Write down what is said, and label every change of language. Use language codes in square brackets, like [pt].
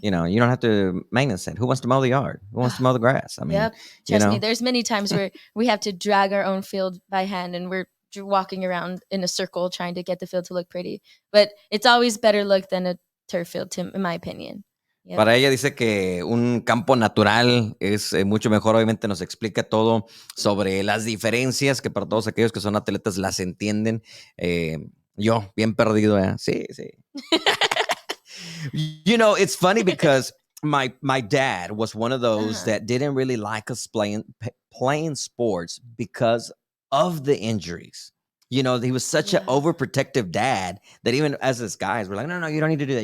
[en] You know, you don't have to maintenance it. Who wants to mow the yard? Who wants to mow the grass? I mean, yep. Trust me, there's many times where we have to drag our own field by hand and we're walking around in a circle trying to get the field to look pretty. But it's always better look than a turf field, in my opinion. Yep. [es] Para ella dice que un campo natural es mucho mejor. Obviamente nos explica todo sobre las diferencias, que para todos aquellos que son atletas las entienden. Yo, bien perdido, ¿eh? Sí. [en] You know, it's funny because my dad was one of those that didn't really like us playing sports because of the injuries. You know, he was such an overprotective dad that even as us guys, we're like, no, you don't need to do that.